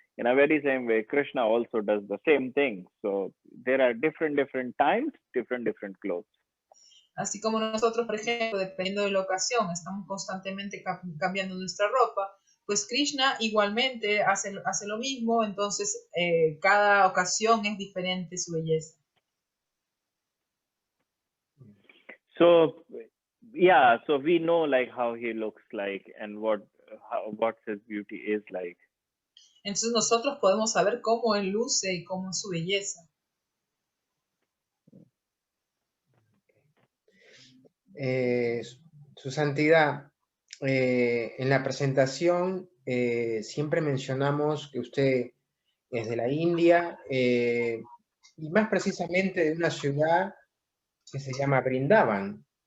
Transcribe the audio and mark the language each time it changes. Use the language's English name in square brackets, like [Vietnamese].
[English] In a very same way, Krishna also does the same thing. So there are different times, different clothes. [Spanish] Así como nosotros, por ejemplo, dependiendo de la ocasión, estamos constantemente cambiando nuestra ropa, pues Krishna igualmente hace lo mismo, entonces cada ocasión es diferente su belleza. [English] So we know like how he looks like and what his beauty is like. [Spanish] Entonces nosotros podemos saber cómo él luce y cómo es su belleza. Su Santidad, en la presentación siempre mencionamos que usted es de la India y más precisamente de una ciudad que se llama Vrindavan.